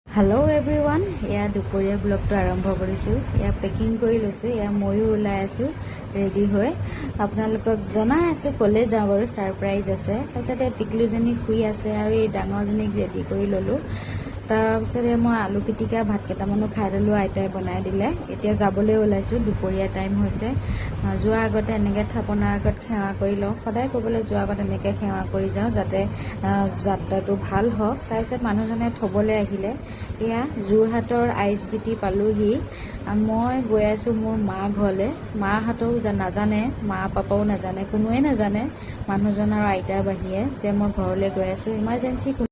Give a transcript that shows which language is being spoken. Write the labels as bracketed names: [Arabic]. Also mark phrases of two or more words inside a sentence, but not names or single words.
[English] hello everyone [Assamese] এয়া দুপৰীয়া ব্লগ টো আৰম্ভ কৰিছোঁ এয়া পেকিং কৰি লৈছোঁ এয়া ময়ো ওলাই আছোঁ ৰেডী হৈ আপোনালোকক জনাই আছোঁ ক'লৈ যাওঁ বাৰু ছাৰপ্ৰাইজ আছে তাছতে টিকলুজনী শুই আছে আৰু এই ডাঙৰজনীক ৰেডি কৰি ললো তাৰপিছতে মই আলু পিটিকা ভাত কেটামানো খাই ললো আইতাই বনাই দিলে এতিয়া যাবলৈ ওলাইছো দুপৰিয়া টাইম হৈছে যোৱাৰ আগতে এনেকে থাপনাৰ আগত খেৱা কৰি লওঁ সদায় ক'বলৈ যোৱাৰ আগত এনেকে খেৱা কৰি যাওঁ যাতে যাত্ৰাটো ভাল হওক তাৰপিছত মানুহজনে থবলৈ আহিলে এয়া যোৰহাটৰ আইচ বিটি পালোহি মই গৈ আছো মোৰ মা ঘৰলে মা হাতও নাজানে মা পাপাও নাজানে কোনোৱে নাজানে মানুহজন আৰু আইতাৰ বাহিৰে যে মই ঘৰলৈ গৈ আছো ইমাৰ্জেন্সি